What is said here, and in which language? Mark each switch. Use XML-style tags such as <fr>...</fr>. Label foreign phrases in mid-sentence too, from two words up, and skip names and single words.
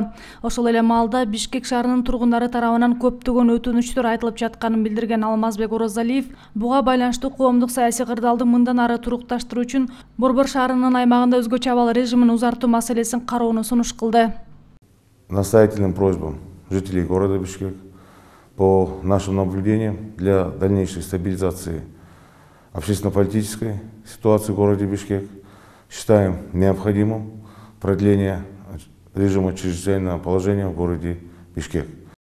<ky>Ошол эле маалда Бишкек шаарынын тургундары тарабынан көптөгөн өтүнүчтөр айтылып жатканын билдирген Алмазбек Орозалиев буга байланыштуу коомдук саясий кырдаалды мындан ары турукташтыруу үчүн борбор шаарынын аймагында өзгөчө абал режимин узартуу маселесин кароону сунуш кылды.</ky> <ru>Настоятельным просьбам жителей города Бишкек по нашим наблюдениям для дальнейшей стабилизации общественно-политической ситуации в городе Бишкек считаем необходимым продление режима чрезвычайного положения в городе Бишкек.</ru>